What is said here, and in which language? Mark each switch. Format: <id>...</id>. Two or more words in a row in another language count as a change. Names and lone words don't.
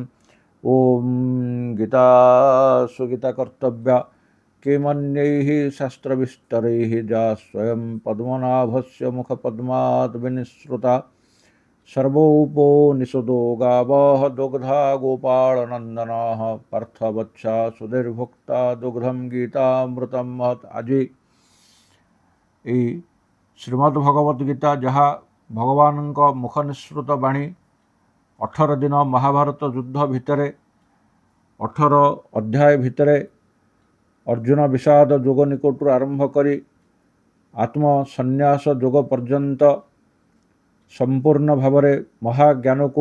<sa>ॐ गीतासुगीतकर्तव्या किमन्यैः शास्त्रविस्तरैः जा स्वयं पद्मनाभस्य मुखपद्मात् विनिसृता सर्वोपनिषदो गावः दुग्धा गोपालनन्दनाः पार्थवत्सा सुधीर्भुक्ता दुग्धं गीतामृतं महत्।</sa> <or>আজি এই ଶ୍ରୀମଦ୍ ଭଗବତ୍ ଗୀତା ଯାହା ଭଗବାନଙ୍କ ମୁଖ ନିଃସୃତ ବାଣୀ 18 ଦିନ ମହାଭାରତ ଯୁଦ୍ଧ ଭିତରେ 18 ଅଧ୍ୟାୟ ଭିତରେ ଅର୍ଜୁନ ବିଷାଦ ଯୋଗ ନିକଟରୁ ଆରମ୍ଭ କରି ଆତ୍ମସନ୍ନ୍ୟାସ ଯୋଗ ପର୍ଯ୍ୟନ୍ତ ସମ୍ପୂର୍ଣ୍ଣ ଭାବରେ ମହାଜ୍ଞାନକୁ</or>